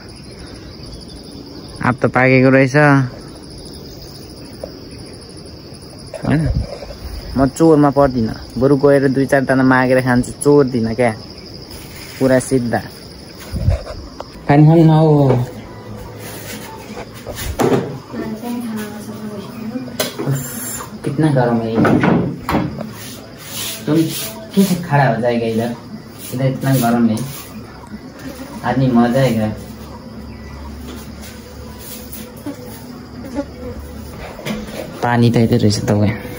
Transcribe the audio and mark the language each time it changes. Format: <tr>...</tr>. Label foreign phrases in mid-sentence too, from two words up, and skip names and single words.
<ne>आँप त पाकेको रहेछ होइन म चोरमा पर्दिनँ बरु गएर 2-4 जना मागेर खान्छु चोर्दिनँ क्या पुरा सिद्धा खानु न हो</ne> <hi>कितना गरम है तुम कैसे खड़ा हो जाएगा इधर इतना गरम है आदमी मर जाएगा</hi> <ne>पानी त यतै रहेछ तपाईँ</ne>